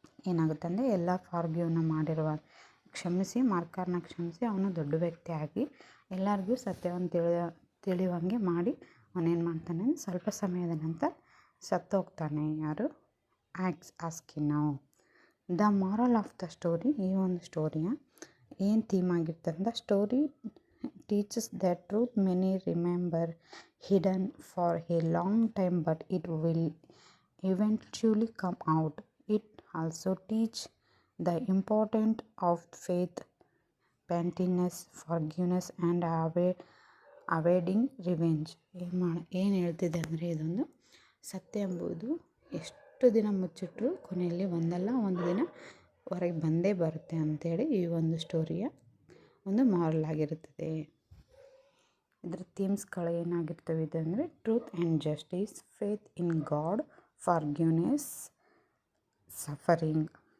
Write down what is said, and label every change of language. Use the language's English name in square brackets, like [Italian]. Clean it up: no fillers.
[Kannada] ಏನಾಗುತ್ತೆ ಅಂದರೆ ಎಲ್ಲ ಫಾರ್ಗಿವ್ನ ಮಾಡಿರುವ ಕ್ಷಮಿಸಿ, ಮಾರ್ಕರ್ನ ಕ್ಷಮಿಸಿ, ಅವನು ದೊಡ್ಡ ವ್ಯಕ್ತಿ ಆಗಿ ಎಲ್ಲರಿಗೂ ಸತ್ಯವನ್ನು ತಿಳಿಯುವಂಗೆ ಮಾಡಿ ಅವನೇನು ಮಾಡ್ತಾನೆ, ಸ್ವಲ್ಪ ಸಮಯದ ನಂತರ ಸತ್ತೋಗ್ತಾನೆ. ಯಾರು, ಆಸ್ಕಿನೋ. [English] The moral of the story. [Kannada] ಈ ಒಂದು ಸ್ಟೋರಿಯ ಏನು theme ಆಗಿರ್ತಂತ, story [English] teaches that truth many remember hidden for a long time, but it will eventually come out. It also teach the importance of faith, penitence, forgiveness, and avoiding revenge. [Kannada] ಏನು ಹೇಳ್ತಿದೆ ಅಂದರೆ, ಇದೊಂದು ಸತ್ಯ ಎಂಬುದು ಎಷ್ಟು ದಿನ ಮುಚ್ಚಿಟ್ರು ಕೊನೆಯಲ್ಲಿ ಒಂದಲ್ಲ ಒಂದು ದಿನ ಹೊರಗೆ ಬಂದೇ ಬರುತ್ತೆ ಅಂಥೇಳಿ ಈ ಒಂದು ಸ್ಟೋರಿಯ ಒಂದು ಮಾರಲ್ ಆಗಿರುತ್ತದೆ. ಇದರ ಥೀಮ್ಸ್ಗಳು ಏನಾಗಿರ್ತವೆ ಇದೆ ಅಂದರೆ, [English] truth and justice, faith in God, [Kannada] forgiveness, suffering.